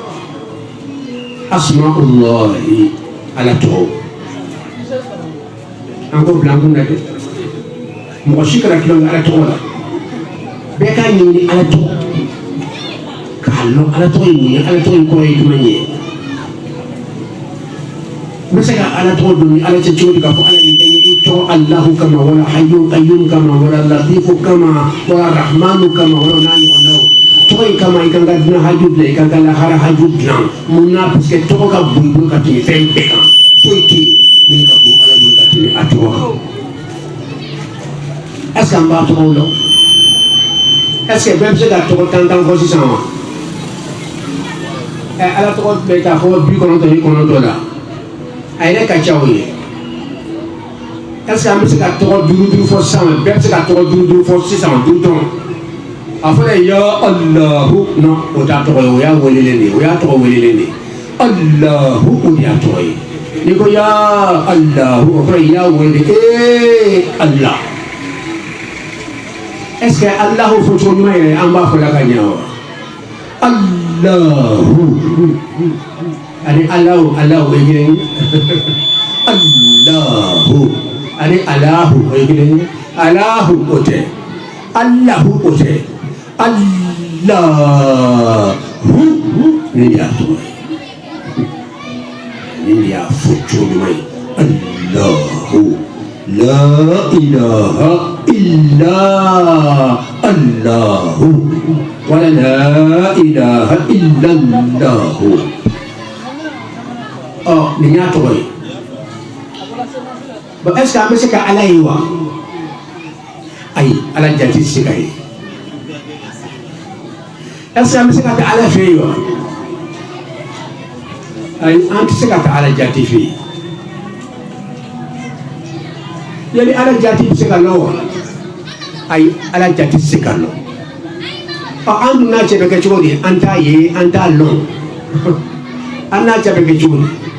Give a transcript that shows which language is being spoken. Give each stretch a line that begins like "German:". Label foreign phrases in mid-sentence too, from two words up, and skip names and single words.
Bambara: asma'ullahi ala tɔgɔ an ko bila an kun na dɛ mɔgɔ si kana tulon ala tɔgɔ la bɛɛ k'a ɲɛɲini ala tɔgɔ k'a lɔn ala tɔgɔ ye mun ye ala tɔgɔ in kɔrɔ ye jumɛn ye n bɛ se ka ala tɔgɔ dɔn ni ala cɛ cogo di k'a fɔ ala nin kɛ n ye i tɔgɔ alahu kama wala
Arabic: حي قيوم
Bambara: kama wala latifu kama wala rahmanu kama wala n'a ɲɔgɔnnaw tɔgɔ in kama i kan ka dunan haju dilan i kan ka lahara haju dilan mun na parce que tɔgɔ ka bon i bolo ka tɛmɛ fɛn bɛɛ kan foyi tɛ yen min ka bon ala bolo ka tɛmɛ a tɔgɔ kan
French: est ce que
Bambara: an b'a tɔgɔw dɔn
French: est ce que
Bambara: bɛɛ bɛ se ka tɔgɔ tan fɔ sisan wa ala tɔgɔ bɛ k'a fɔ 99 la a yɛrɛ ka ca o ye
French: est ce que
Bambara: an bɛ se ka tɔgɔ 5 fɔ sisan wa bɛɛ bɛ se ka tɔgɔ 5 fɔ sisan 5 tɔn a fɔra
Arabic: يا الله
Bambara: non o t'a tɔgɔ ye o y'a welelen de ye o y'a tɔgɔ welelen de ye Allahu o de y'a tɔgɔ ye n'i ko
Arabic: يا الله
Bambara: o kɔrɔ i y'a wele Allah
French: est ce que
Bambara: Allahu fɔcogo ɲuman yɛrɛ an b'a fɔ la ka ɲɛ wa Allahu ani Allahu Allahu o ye kelen ye Allahu ani Allahu o ye kelen ye Allahu o tɛ Allahu o tɛ Allahu ni de y'a tɔgɔ ye ni de y'a fɔ cogo ɲuman ye Allahu
Arabic: لا إله إلا
Bambara: Allahu wala
Arabic: لا إله إلا الله
Bambara: nin y'a tɔgɔ ye bon
French: est ce que
Bambara: an bɛ se ka ala ye wa ayi ala jati tɛ se ka ye
French: est ce que
Bambara: an bɛ se ka taa ala fɛ yen wa ayi an tɛ se ka taa ala jati fɛ yen yali ala jati bɛ se ka lɔ wa ayi ala jati tɛ se ka lɔ an dun n'a cɛ bɛ kɛ cogo di an t'a ye an t'a lɔn an n'a cɛ bɛ kɛ cogo di